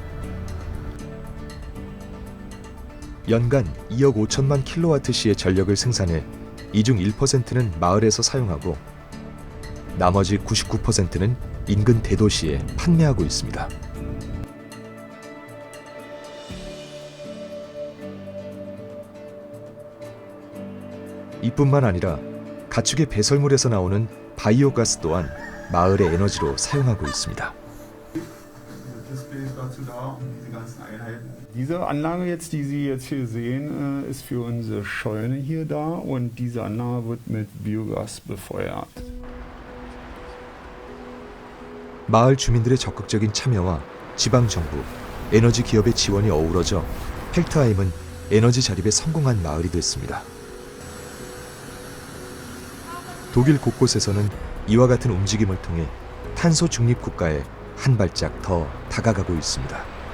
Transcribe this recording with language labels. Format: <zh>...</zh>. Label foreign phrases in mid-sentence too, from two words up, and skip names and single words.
<ko>연간 2억 5천만 킬로와트시의 전력을 생산해 이 중 1%는 마을에서 사용하고 나머지 99%는 인근 대도시에 판매하고 있습니다. 이뿐만 아니라 가축의 배설물에서 나오는 바이오가스 또한 마을의 에너지로 사용하고 있습니다.</ko> <de>Diese Anlage jetzt, die Sie jetzt hier sehen, ist für unsere Scheune hier da und diese Anlage wird mit Biogas befeuert.</de> <ko>마을 주민들의 적극적인 참여와 지방정부, 에너지 기업의 지원이 어우러져 헬트하임은 에너지 자립에 성공한 마을이 됐습니다. 독일 곳곳에서는 이와 같은 움직임을 통해 탄소 중립 국가에 한 발짝 더 다가가고 있습니다.</ko>